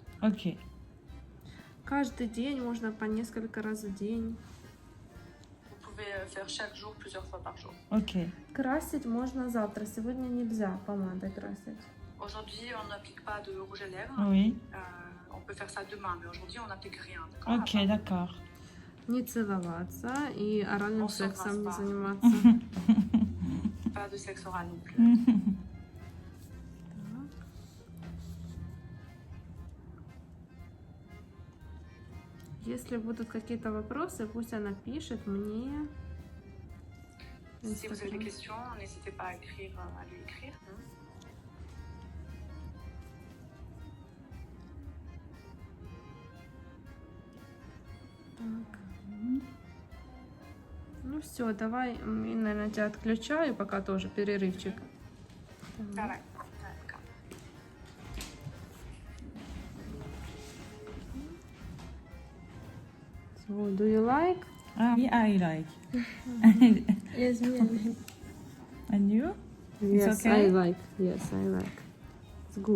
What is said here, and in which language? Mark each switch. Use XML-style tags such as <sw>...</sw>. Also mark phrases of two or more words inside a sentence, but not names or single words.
<ru>Ok. Каждый день, можно по несколько раз в день.</ru> <fr>Vous pouvez faire chaque jour, plusieurs fois par jour. Ok.</fr> <ru>Красить можно завтра, сегодня нельзя помадой красить.</ru> <fr>Aujourd'hui, on n'applique pas de rouge à lèvres. Oui. On peut faire ça demain, mais aujourd'hui, on n'applique rien. D'accord? Ok, d'accord.</fr> <ru>Не целоваться и оральным</ru> <fr>On s'embrasse</fr> <ru>сексом не</ru> <fr>pas.</fr> <ru>заниматься.</ru> <fr>Pas de sexe oral non plus.</fr> <ru>Если будут какие-то вопросы, пусть она пишет мне.</ru> <fr>Si vous avez des questions, n'hésitez pas à lui écrire.</fr> <ru>Так. Ну все, давай, наверное, тебя отключаю, пока тоже перерывчик. Давай.</ru> <en>So, do you like? Me, I like. Yes, me. And you? Yes, okay? I like. Yes, I like. It's good.</en>